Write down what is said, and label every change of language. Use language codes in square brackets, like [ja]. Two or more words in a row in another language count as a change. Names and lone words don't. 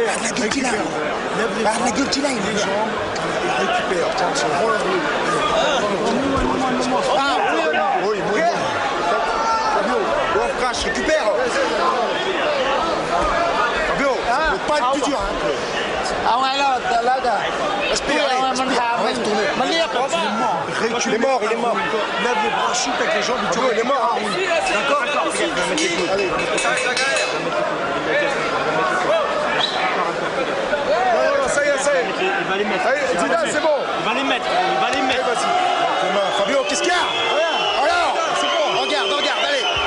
[fr] La gueule qu'il a, il est jambes. Récupère, tiens, oui. Fabio, bon crash, récupère. Fabio, pas être plus dur. [th] เอาไงแล้วแต่ [fr] Respire, [th] มันถาม [fr] reste tourné. [th] มันเรียกผมว่า [fr] Il est mort. Lève les bras, shoot avec les jambes. Fabio, il est mort. D'accord. Allez. Ça y est. Il va les mettre. Allez, Zidane, c'est bon. Il va les mettre. Allez, vas-y. Fabio, qu'est-ce qu'il y a? Alors, c'est bon. Regarde, allez.